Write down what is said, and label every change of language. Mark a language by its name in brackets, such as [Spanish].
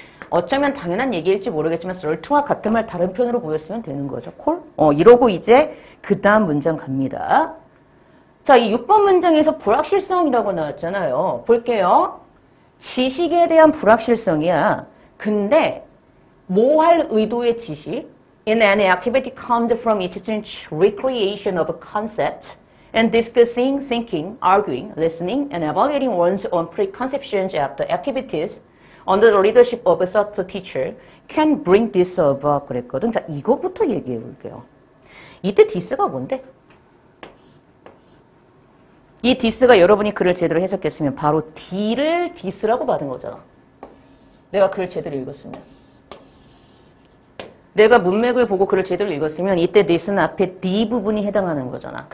[Korean] 어쩌면 당연한 얘기일지 모르겠지만 cert와 같은 말 다른 편으로 보였으면 되는 거죠. 콜? 이러고 이제 그 다음 문장 갑니다. 자, 이 6번 문장에서 불확실성이라고 나왔잖아요. 볼게요. 지식에 대한 불확실성이야. 근데 뭐 할 의도의 지식? [English] In an activity comes from its recreation of a concept and discussing, thinking, arguing, listening, and evaluating one's own preconceptions after activities under the leadership of a certain teacher can bring this about [Korean] 그랬거든. 자, 이거부터 얘기해 볼게요. 이때 this가 뭔데? 이 this가 여러분이 글을 제대로 해석했으면 바로 D를 this라고 받은 거잖아. 내가 글을 제대로 읽었으면. 내가 문맥을 보고 글을 제대로 읽었으면 이때 this는 앞에 D 부분이 해당하는 거잖아.